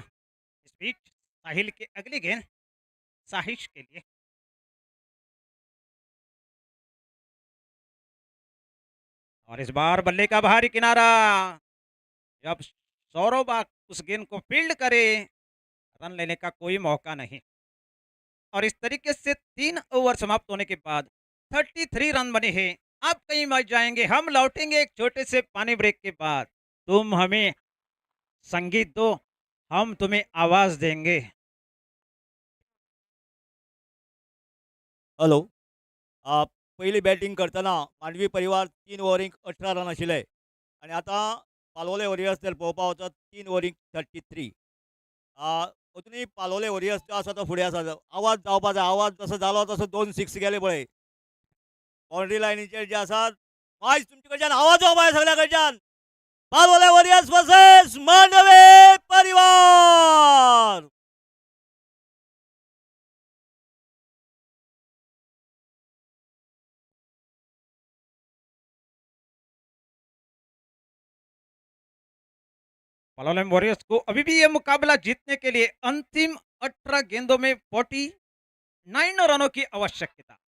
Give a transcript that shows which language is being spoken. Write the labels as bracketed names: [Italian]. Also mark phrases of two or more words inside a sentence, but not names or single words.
[Hindi] इस बीच साहिल की अगली गेंद साहिश के लिए, और इस बार बल्ले का बाहरी किनारा, जब सौरभ उस गेंद को फील्ड करे, रन लेने का कोई मौका नहीं, और इस तरीके से 3 ओवर समाप्त होने के बाद 33 रन बने हैं। आप कहीं मत जाएंगे, हम लौटेंगे एक छोटे से पानी ब्रेक के बाद। तुम हमें संगीत दो, हम तुम्हें आवाज देंगे। [Konkani] हॅलो. पहिली बॅटिंग करतना मांडवी परिवार 3 ओव्हरींक 18 रन आशिल्ले आणि आता पालोले वॉरियर्स जर पळोवपाक वचत 3 ओव्हरींक 33. अजुनूय पालोले वॉरियर्स जो आसा तो फुडें आसा. आवाज जावपा जाय, आवाज जसो जालो तसो 2 सिक्स गेले पळय. बाउंड्री लायनीचेर जे आसात मायज तुमचे कडच्यान आवाज जावपा जाय सगळ्या कडच्यान. पालोले वॉरियर्स वर्सेस मांडवे परिवार. [Hindi] पालोलेम वॉरियर्स को अभी भी यह मुकाबला जीतने के लिए अंतिम 18 गेंदों में 49 रनों की आवश्यकता।